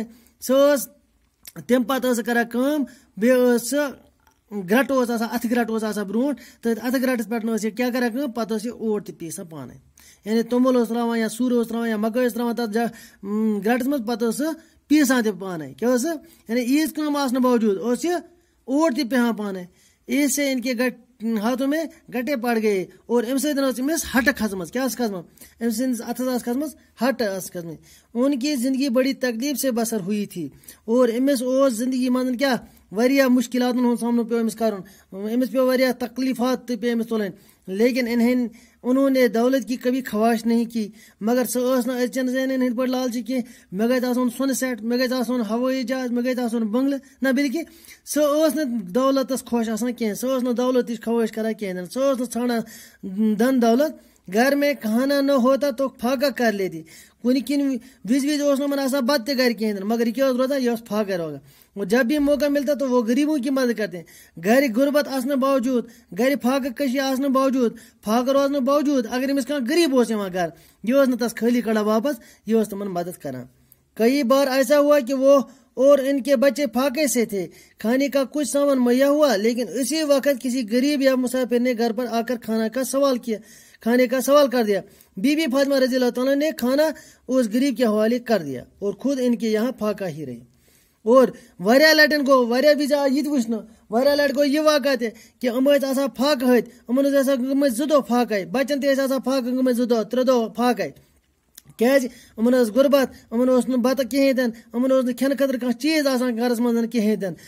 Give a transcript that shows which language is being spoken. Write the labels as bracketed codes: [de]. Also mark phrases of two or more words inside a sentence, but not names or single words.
[ks] سۄ ٲس تمہِ پتہٕ ٲس کران کٲم, بیٚیہِ ٲس سۄ گرٛٹہٕ اوس آسان, اَتھٕ گرٛٹہٕ اوس آسان برونٛٹھ, تٔتھۍ اَتھٕ گرٛٹس پٮ۪ٹھ ٲس یہِ کیٛاہ کران کٲم, پتہٕ ٲس یہِ اوٹ تہِ پیسان پانے. یعنی توٚمُل اوس تراوان یا سُر اوس تراوان یا مکٲے ٲس تراوان تتھ گرٛٹس منٛز, پتہٕ ٲس سۄ پیسان تہِ پانے. کیٛاہ ٲس سۄ, یعنی ییٖژ کٲم آسنہٕ باوجوٗد اوس یہِ اوٹ تہِ پیہان پانے. [ur] اس سے ان کے ہاتھوں میں گٹے پڑ گئے اور [ks] امہ سۭتۍ أمِس ہٹہٕ کھژمٕژ. کیٛاہ ٲس کھژمٕژ, أمۍ سٕنٛدِس اَتھس ٲس کھژمٕژ ہٹہٕ ٲس کھژمٕژ. [ur] ان کی زندگی بڑی تکلیف سے بسر ہوئی تھی اور [ks] أمِس اوس زندگی منٛز کیٛاہ واریاہ مُشکلاتن ہُنٛد سامنہٕ پیوٚو أمِس کرُن. أمِس پیوٚو واریاہ تکلیفات تہِ پیٚیہِ أمِس تُلٕنۍ. [ur] لیکن انہوں نے دولت کی کبھی خواہش نہیں کی. [ks] مگر سۄ ٲس نہٕ أزچٮ۪ن زنٮ۪ن ہٕنٛدۍ پٲٹھۍ لالچہِ کینٛہہ, مےٚ گژھِ آسُن سۄنہٕ سٮ۪ٹ, مےٚ گژھِ آسُن ہوٲیی جہاز, مےٚ گژھِ آسُن بنگلہٕ. نہ بلکہ سۄ ٲس نہٕ دولتس خۄش آسان کینٛہہ, سۄ ٲس نہٕ دولتٕچ خواہش کران کینٛہہ, سۄ ٲس نہٕ ژھانڈان دھن دولت. [ur] گھر میں کھانا نہ ہوتا تو پھاکا کر لیتی. [ks] کُنہِ کِنۍ وِزِ اوس نہٕ یِمن آسان بتہٕ تہِ گھرِ کِہیٖنۍ, مگر یہِ کیٛاہ اوس روزان, یہِ اوس پھاکا روزان. [ur] جب بھی موقع ملتا تو وہ غریبوں کی مدد کرتے ہیں. [ks] گھر غربت آسنہٕ باوجوٗد, گھرِ پھاکہٕ کٔشی آسنہٕ باوجوٗد, پھاکہٕ روزنہٕ باوجوٗد اگر أمِس کانٛہہ غریٖب اوس یِوان گھر, یہِ اوس نہٕ تس خٲلی کڑان واپس, یہِ اوس تِمن مدد کران. [ur] کئی بار ایسا ہوا کہ وہ اور ان کے بچے پھاکے سے تھے, کھانے کا کچھ سامان مہیا ہوا, لیکن اسی وقت کسی غریب یا مسافر نے گھر پر آ کر کھانے کا سوال کر دیا. بی بی فاطمہ [ar] رضی اللہ تعالیٰ [ur] نے کھانا اس غریب کے حوالے کر دیا اور خود ان کے یہاں پھاکا ہی رہی. [ks] اور واریاہ لٹن گوٚو, واریاہ وِزِ آو یہِ تہِ وٕچھنہٕ, واریاہ لٹہِ گوٚو یہِ واقعہ تہِ کہِ یِم ٲسۍ آسان پھاکہٕ ہٕتۍ, یِمن ٲسۍ آسان گٔمٕتۍ 2 دۄہ پھاکَے, بچن تہِ ٲسۍ آسان پھاکہٕ گٔمٕتۍ 2 دۄہ 3 دۄہ پھاکَے. کیٛازِ یِمن ٲس غُربت, یِمن اوس نہٕ بتہٕ کِہیٖنۍ تہِ نہٕ, یِمن اوس نہٕ کھٮ۪نہٕ خٲطرٕ کانٛہہ چیٖز آسان گرس منٛز کِہیٖنۍ تہِ نہٕ.